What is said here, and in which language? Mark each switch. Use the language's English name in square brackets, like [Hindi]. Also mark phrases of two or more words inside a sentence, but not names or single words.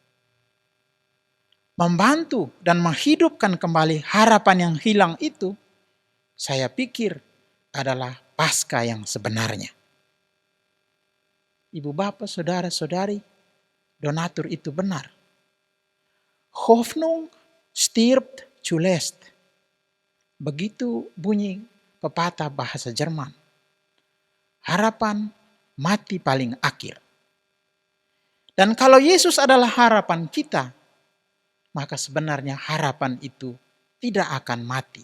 [Indonesian] Membantu dan menghidupkan kembali harapan yang hilang itu, saya pikir adalah Paskah yang sebenarnya. Ibu bapak, saudara-saudari, donatur itu benar. [German] Hoffnung stirbt zuletzt. [Indonesian] Begitu bunyi pepatah bahasa Jerman. Harapan mati paling akhir. Dan kalau Yesus adalah harapan kita, maka sebenarnya harapan itu tidak akan mati.